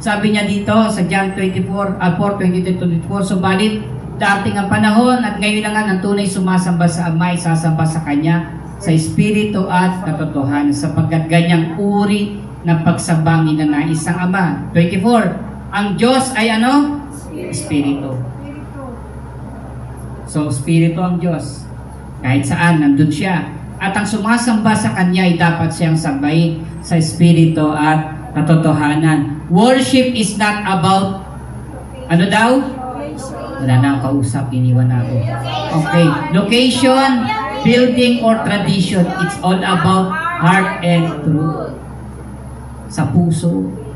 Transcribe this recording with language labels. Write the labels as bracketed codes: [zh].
[tl] Sabi niya dito sa John 4:22-24, subalit dating ang panahon at ngayon na nga ng tunay sumasamba sa Ama, sasamba sa Kanya sa Espiritu at katotohanan, sapagkat ganyang uri ng pagsambangin na nais ng Ama. 24, ang Diyos ay ano? Espiritu. So, Espiritu ang Diyos. Kahit saan, nandun siya. At ang sumasamba sa Kanya ay dapat siyang sambahin sa Espiritu at katotohanan. [en] Worship is not about, [tl] ano daw? Wala na ang kausap, iniwan na ako. [en] Okay, location, building, or tradition. It's all about heart and truth. [tl] Sa puso.